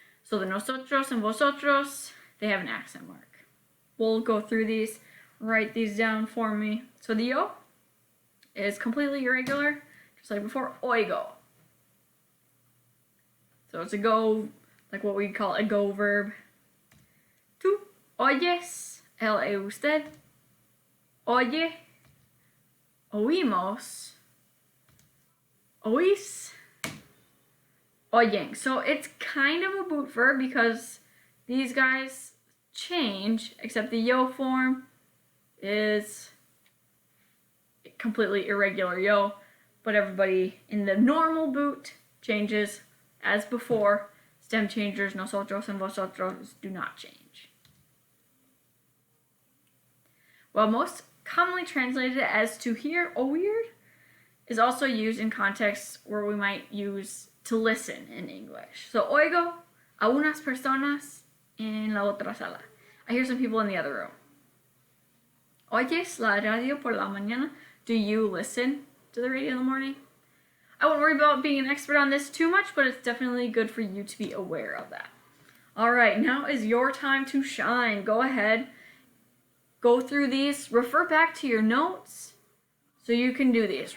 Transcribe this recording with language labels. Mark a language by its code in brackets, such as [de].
[en] So the nosotros and vosotros, they have an accent mark. We'll go through these, write these down for me. So the yo is completely irregular, just like before, oigo. So it's a go, like what we call a go verb. [es] Tú oyes, él y usted, oye, oímos, oís, oyen. [en] So it's kind of a boot verb because these guys change, except the yo form is completely irregular yo, but everybody in the normal boot changes as before. Stem changers, nosotros and vosotros, do not change. Well, most commonly translated as to hear, oír, is also used in contexts where we might use to listen in English. So, [es] oigo a unas personas en la otra sala. [en] I hear some people in the other room. [es] ¿Oyes la radio por la mañana? [en] Do you listen to the radio in the morning? I won't worry about being an expert on this too much, but it's definitely good for you to be aware of that. All right, now is your time to shine. Go ahead, go through these, refer back to your notes so you can do these.